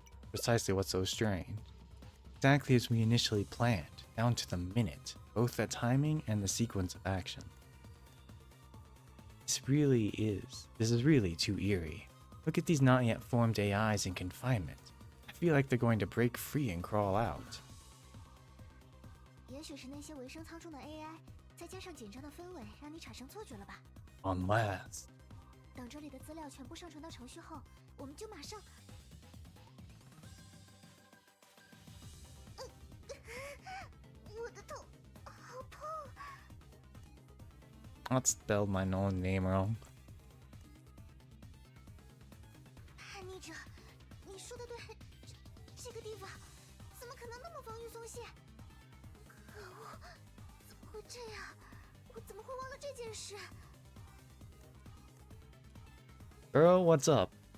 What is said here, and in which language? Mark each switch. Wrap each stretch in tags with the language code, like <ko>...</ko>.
<en>Precisely what's so strange. Exactly as we initially planned, down to the minute, both the timing and the sequence of action. This is really too eerie. Look at these not yet formed AIs in confinement. I feel like they're going to break free and crawl out.</en> <zh>也许是那些维生舱中的 AI， 再加上紧张的氛围，让你产生错觉了吧？</zh> <en>Unless...</en> <zh>等这里的资料全部上传到程序后，我们就马上。我的头好痛。</zh> <en>I spelled my own name wrong.</en> <zh>叛逆者，你说的对，这个地方怎么可能那么防御松懈？可恶，怎么会这样？我怎么会忘了这件事？</zh> <en>Girl, what's up?</en>